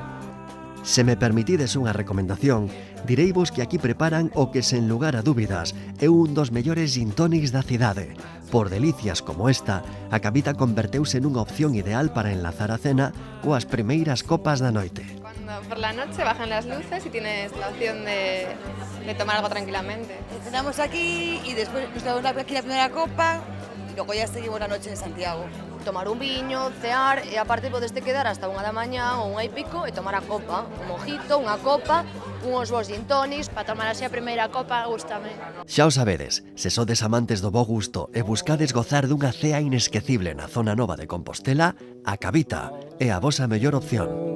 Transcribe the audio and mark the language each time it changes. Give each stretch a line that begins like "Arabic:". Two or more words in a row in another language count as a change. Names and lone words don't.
Galician: Se me permitides unha recomendación, direivos que aquí preparan o que sen lugar a dúbidas é un dos mellores gin tonics da cidade. Por delicias como esta, a Cabita converteuse nunha opción ideal para enlazar a cena coas primeiras copas da noite.
Spanish: Cuando por la noche bajan las luces y tienes la opción de tomar algo tranquilamente. Cenamos aquí y después nos damos aquí la primera copa y luego ya seguimos la noche en Santiago.
Galician: Tomar un viño, cear e aparte podeste quedar hasta 1 da mañá ou 1 e pico e tomar a copa, un mojito, unha copa, uns bons gin tonics. Para tomar así a primeira copa, gústame. Xa o sabedes, se sodes amantes do bo gusto e buscades gozar dunha cea inesquecible na zona nova de Compostela, a Cabita é a vosa mellor opción.